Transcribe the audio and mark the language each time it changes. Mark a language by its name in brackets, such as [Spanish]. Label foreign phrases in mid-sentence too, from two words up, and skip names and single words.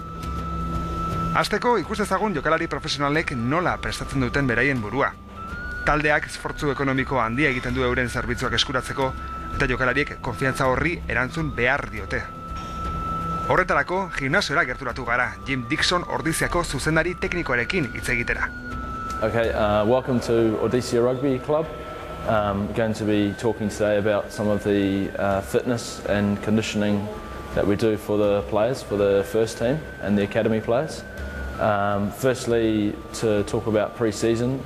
[Basque] Hasteko ikustezagun jokalari profesionalek nola prestatzen duten beraien burua. Taldeak esfortzu ekonomiko handia egiten du euren zerbitzuak eskuratzeko eta jokalariek konfiantza horri erantzun behar diote. Horretarako, gimnasiora gerturatu gara, Jim Dixon Ordiziako zuzendari teknikoarekin hitz egitera. [English] Okay, welcome to Ordizia Rugby Club. Going to be talking today about some of the fitness and conditioning that we do for the players, for the first team and the academy players. Firstly, to talk about pre-season.